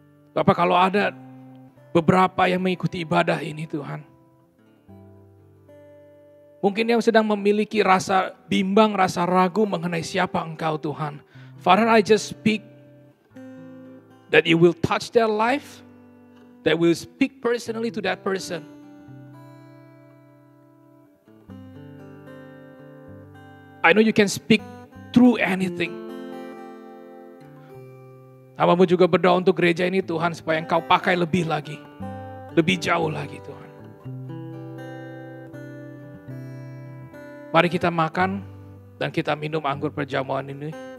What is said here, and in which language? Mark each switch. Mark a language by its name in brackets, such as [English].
[Indonesian] Bapak, kalau ada beberapa yang mengikuti ibadah ini Tuhan, mungkin yang sedang memiliki rasa bimbang, rasa ragu mengenai siapa Engkau Tuhan. [English] Father, I just speak that you will touch their life, that will speak personally to that person. I know you can speak through anything. [Indonesian] Hamba-Mu juga berdoa untuk gereja ini Tuhan, supaya Engkau pakai lebih lagi, lebih jauh lagi Tuhan. Mari kita makan dan kita minum anggur perjamuan ini.